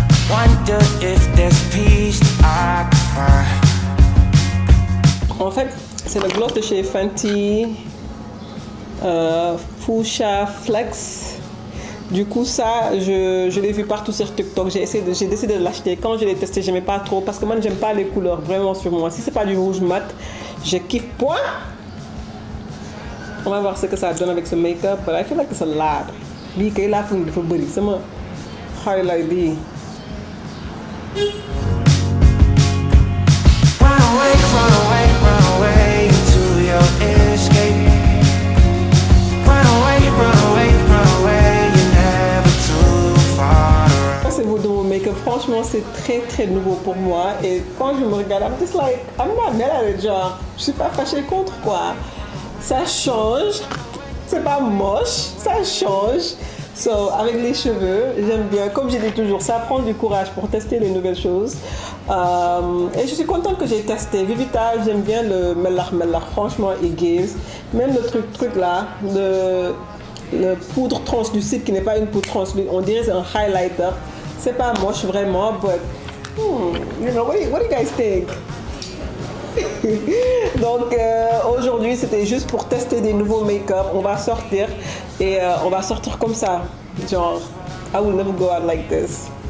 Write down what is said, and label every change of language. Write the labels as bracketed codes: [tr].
[en] wonder if there's peace I could find. [fr] En fait, c'est le gloss de chez Fenty Fuchsia Flex. Du coup, ça, je l'ai vu partout sur TikTok. J'ai décidé de l'acheter. Quand je l'ai testé, je n'aimais pas trop parce que moi, j'aime pas les couleurs vraiment sur moi. Si c'est pas du rouge mat, je kiffe pas. On va voir ce que ça donne avec ce make-up. [en] But I feel like it's a lot. [wo] Bii kay laa foog dafa bëri sama highlight bii. [en] Run away to your escape. Run away, you're never too far. [fr] Pensez-vous de mon make-up? Franchement, c'est très nouveau pour moi. Et quand je me regarde, [en] I'm just like, I'm not mad at it, [fr] genre, je suis pas fâchée contre quoi. Ça change. C'est pas moche, ça change. So, avec les cheveux, j'aime bien. Comme je dis toujours, ça prend du courage pour tester les nouvelles choses. Et je suis contente que j'ai testé. Vivita, j'aime bien le melach. Franchement, il gives. Même le truc là, le poudre translucide qui n'est pas une poudre translucide. On dirait c'est un highlighter. C'est pas moche vraiment, [en] but you know, what do you guys think? [fr] Donc aujourd'hui c'était juste pour tester des nouveaux make-up. On va sortir et on va sortir comme ça. [en] Genre, I will never go out like this.